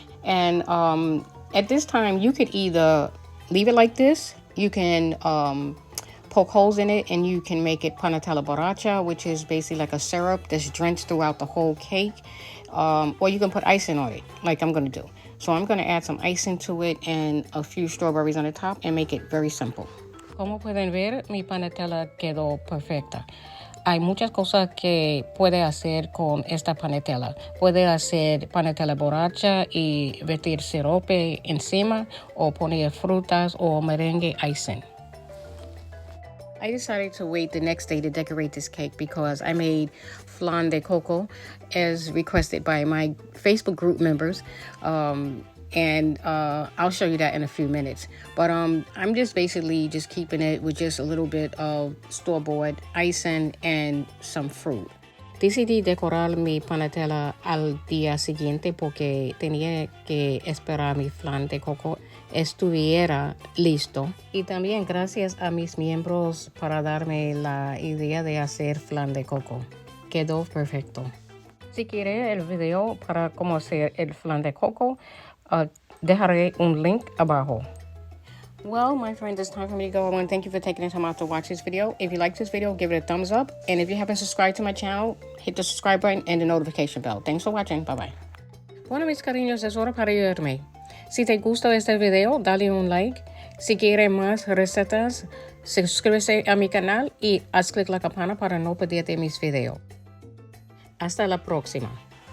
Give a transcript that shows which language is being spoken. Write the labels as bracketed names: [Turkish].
[English] And at this time, you could either leave it like this, you can poke holes in it, and you can make it panetela borracha, which is basically like a syrup that's drenched throughout the whole cake. Or you can put icing on it, like I'm gonna do. So I'm gonna add some icing to it and a few strawberries on the top and make it very simple. [Spanish] Como pueden ver, mi panetela quedó perfecta. Hay muchas cosas que puede hacer con esta panetela. Puede hacer panetela borracha y vertir sirope encima, o poner frutas o merengue icing. [English] I decided to wait the next day to decorate this cake because I made flan de coco as requested by my Facebook group members. And I'll show you that in a few minutes. But I'm just basically just keeping it with just a little bit of store-bought icing and some fruit. [Spanish] Decidí decorar mi panetela al día siguiente porque tenía que esperar mi flan de coco estuviera listo. Y también gracias a mis miembros para darme la idea de hacer flan de coco. Quedó perfecto. Si quiere el video para cómo hacer el flan de coco, dejaré un link abajo. [English] Well, my friends, it's time for me to go. I want to thank you for taking the time out to watch this video. If you like this video, give it a thumbs up. And if you haven't subscribed to my channel, hit the subscribe button and the notification bell. Thanks for watching. Bye-bye. [Spanish] Bueno, mis cariños, es hora para irme. Si te gusta este video, dale un like. Si quieres más recetas, suscríbete a mi canal y haz clic la campana para no perderte mis videos. Hasta la próxima.